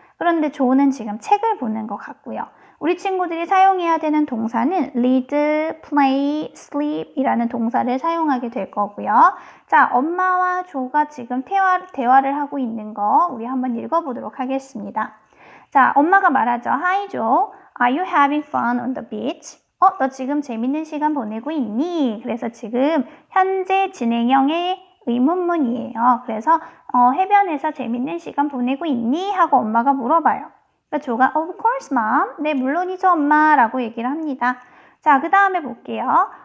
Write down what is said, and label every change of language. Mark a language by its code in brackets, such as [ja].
[ko] 그런데 조는 지금 책을 보는 것 같고요. 우리 친구들이 사용해야 되는 동사는 read, play, sleep 이라는 동사를 사용하게 될 거고요. 자, 엄마와 조가 지금 대화를 하고 있는 거 우리 한번 읽어보도록 하겠습니다. 자, 엄마가 말하죠. [en] Hi, Joe. Are you having fun on the beach? [ko] 너 지금 재밌는 시간 보내고 있니? 그래서 지금 현재 진행형의 의문문이에요. 그래서 해변에서 재밌는 시간 보내고 있니? 하고 엄마가 물어봐요. 그러니까 조가 [en] Of course, mom. [ko] 네, 물론이죠, 엄마. 라고 얘기를 합니다. 자, 그 다음에 볼게요.